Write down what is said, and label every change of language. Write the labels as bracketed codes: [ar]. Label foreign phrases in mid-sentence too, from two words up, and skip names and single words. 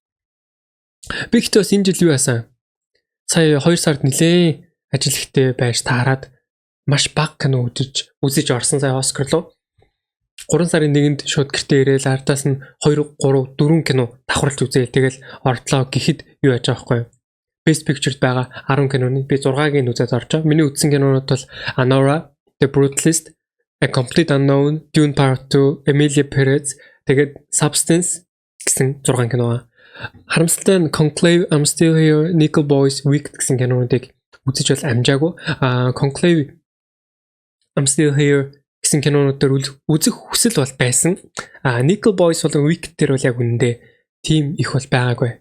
[mn] Би ихтэй бас энэ жил юу яасан? Сая 2 сард нэлээ ажил ихтэй байж таарад маш бага кино үзэж орсон сая Оскар руу. 3 сарын 1-нд шууд гэртээ ирээл ардаас нь 2, 3, 4 кино давхарлаж үзээл. Тэгэл ордлоо гэхэд юу яаж байгаа байхгүй юу? [en] Best Picture [mn] байгаа 10 киноны би 6-ыг нь үзээд орж байгаа. Миний үзсэн кинонууд бол Anora, The Brutalist, A Complete Unknown, Dune Part 2, Emilia Perez, тэгээд Substance гэсэн 6 кино аа. Харамсалтай нь Conclave, I'm Still Here, Nickel Boys, Wicked гэсэн кинонуудыг үзэж бол амжаагүй. Conclave, I'm Still Here гэсэн кинонуудаар үзэх хүсэл бол байсан. Nickel Boys болон Wicked дээр бол яг үнэндээ тим их бол байгаагүй.